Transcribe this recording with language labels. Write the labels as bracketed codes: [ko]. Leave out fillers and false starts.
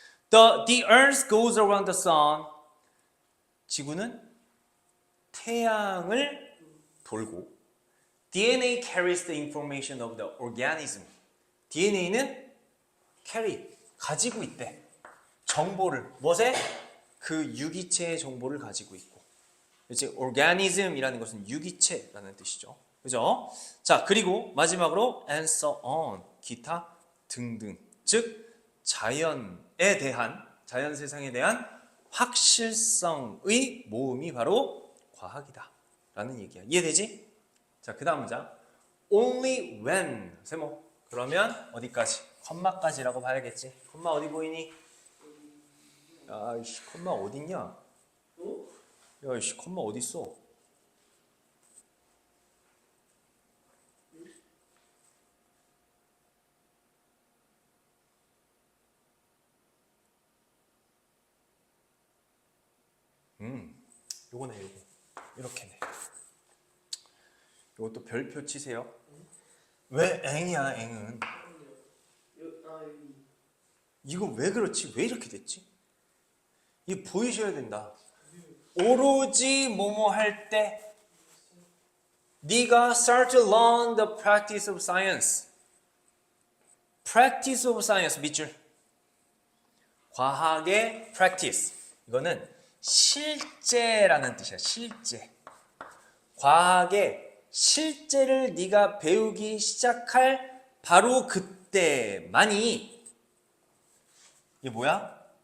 [en] The earth goes around the sun. [ko] 지구는 태양을 돌고, [en] DNA carries the information of the organism. [ko] DNA는 carry, 가지고 있대. 정보를. 무엇에? 그 유기체의 정보를 가지고 있고. 그렇지? organism이라는 것은 유기체라는 뜻이죠. 그죠? 자, 그리고 마지막으로 and so on, 기타 등등. 즉 자연에 대한, 자연 세상에 대한 확실성의 모음이 바로 과학이다 라는 얘기야. 이해되지? 자, 그 다음 문장. [en] Only when 세모. [ko] 그러면 어디까지? 컴마까지라고 봐야겠지. 컴마 어디 보이니? 야이씨, 컴마 어딨냐? 야이씨, 컴마 어딨어? 요거네, 요거. 이렇게네. 요것도 별표 치세요. 왜 앵이야, 앵은? 이거 왜 그렇지? 왜 이렇게 됐지? 이게 보이셔야 된다. 오로지 뭐뭐 할 때 네가 [en] start to learn the practice of science. practice of science 밑줄. [ko] 과학의 practice. 이거는 실제라는 뜻이야. 실제. 과학의 실제를 네가 배우기 시작할 바로 그때만이 이게 뭐야?